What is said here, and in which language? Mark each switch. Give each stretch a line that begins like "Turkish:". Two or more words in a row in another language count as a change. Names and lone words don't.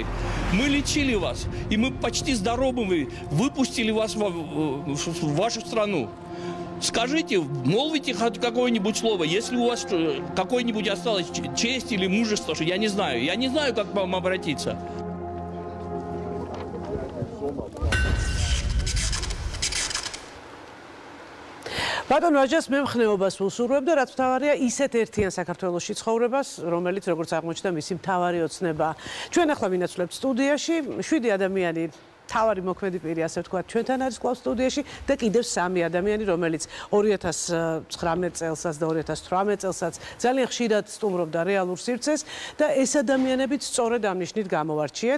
Russian: Мы лечили вас, и мы почти здоровы, выпустили вас в вашу страну. Скажите, молвите хоть какое-нибудь слово, если у вас какое-нибудь осталось честь или мужество, что я не знаю, как к вам обратиться.
Georgian: ბატონ ვაჯას მე მხნეობას ვუსურვებ და რაც მთავარია ისეთ ერთიან საქართველოში ცხოვრებას, რომელიც როგორც აღმოჩნდა მისი მთავარი ოცნება. ჩვენ ახლა ვინაცვლებთ სტუდიაში 7 ადამიანი თავარი მოქმედი პირი ასე ვთქვათ ჩვენთან არის კლავ სტუდიაში და კიდევ 3 ადამიანი რომელიც 2019 წელსაც და 2018 წელსაც ძალიან ხშირად სტუმრობდა რეალურ სივრცეს და ეს ადამიანებიც სწორედ ამ ნიშნით გამოვარჩიეთ.